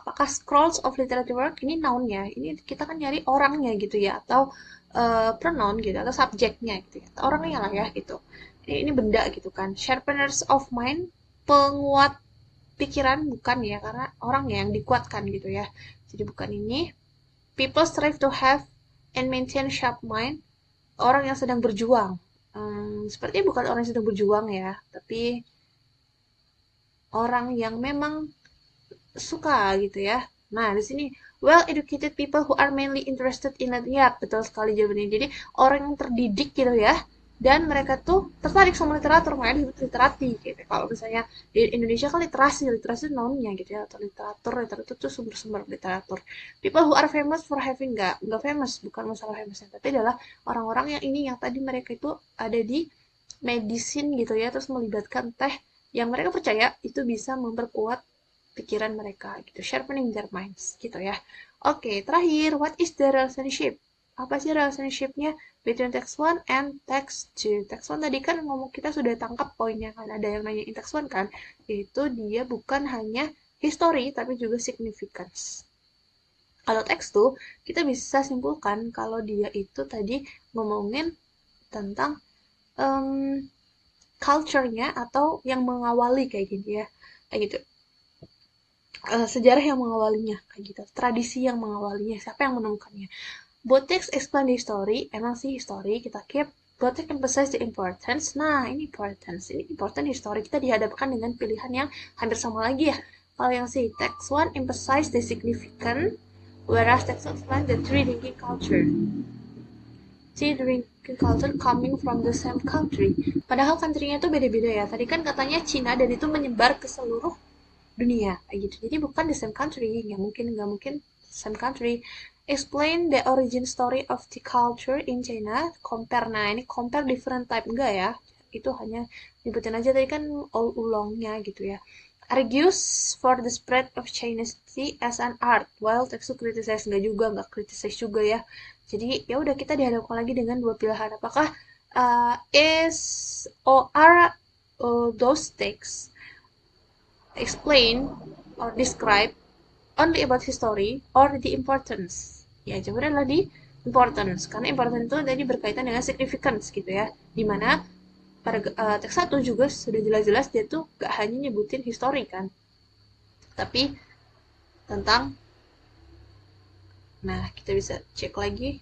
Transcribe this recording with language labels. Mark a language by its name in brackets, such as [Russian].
[Indonesian] Apakah [English] scrolls of literary work [Indonesian] ini noun-nya? Ini kita kan nyari orangnya gitu ya, atau pronoun gitu, atau subjeknya gitu ya, atau orangnya lah ya gitu. Ini benda gitu kan. [English] Sharpeners of mind, [Indonesian] penguat pikiran bukan ya, karena orang yang dikuatkan gitu ya. Jadi bukan ini. [English] People strive to have and maintain sharp mind. [Indonesian] Orang yang sedang berjuang. Sepertinya bukan orang yang sedang berjuang ya, tapi orang yang memang suka gitu ya. Nah, di sini [English] well educated people who are mainly interested in it. [Indonesian] Ya, betul sekali jawabannya. Jadi orang yang terdidik gitu ya. Dan mereka tuh tertarik sama literatur, makanya disebut literati gitu. Kalau misalnya di Indonesia kan literasi namanya gitu ya, atau literatur itu sumber-sumber literatur. [English] People who are famous for having [Indonesian] nggak famous, bukan masalah famousnya, tapi adalah orang-orang yang ini yang tadi mereka itu ada di medicine gitu ya, terus melibatkan teh yang mereka percaya itu bisa memperkuat pikiran mereka gitu, [English] sharpening their minds [Indonesian] gitu ya. Oke, terakhir, [English] what is the relationship? [Indonesian] Apa sih relationship-nya [English] between text 1 and text 2? [Indonesian] Text 1 tadi kan ngomong kita sudah tangkap poinnya kan, ada yang nanya [English] in text 1 [Indonesian] kan, yaitu dia bukan hanya history tapi juga significance. Kalau teks tuh kita bisa simpulkan kalau dia itu tadi ngomongin tentang um, culture-nya atau yang mengawali kayak gitu ya, kayak gitu. Sejarah yang mengawalinya kayak gitu, tradisi yang mengawalinya, siapa yang menemukannya. [English] Both text explain the story, [Indonesian] emang sih history kita keep. [English] Both text emphasize the importance. [Indonesian] Nah, ini importance, ini important history. Kita dihadapkan dengan pilihan yang hampir sama lagi ya. Kalau yang si [English] text one emphasize the significant, whereas text two explain the three drinking culture. Si drinking culture coming from the same country. [Indonesian] Padahal country-nya itu beda-beda ya. Tadi kan katanya Cina dan itu menyebar ke seluruh dunia kayak gitu. Jadi bukan [English] the same country, [Indonesian] nggak mungkin [English] same country. Explain the origin story of the culture in China. [Indonesian] Compare, nah ini [English] compare different type [Indonesian] enggak ya? Itu hanya nyebutin aja tadi kan all ulongnya gitu ya. [English] Argues for the spread of Chinese tea as an art, while text to criticize [Indonesian] nggak criticize juga ya. Jadi ya udah kita dihadapkan lagi dengan dua pilihan. Apakah [English] is or are those texts explain or describe only about history or the importance? [Indonesian] Ya, jawabannya adalah di importance. Karena importance itu tadi berkaitan dengan significance gitu ya. Dimana pada teks 1 juga sudah jelas-jelas dia tuh gak hanya nyebutin history kan. Tapi tentang, nah kita bisa cek lagi.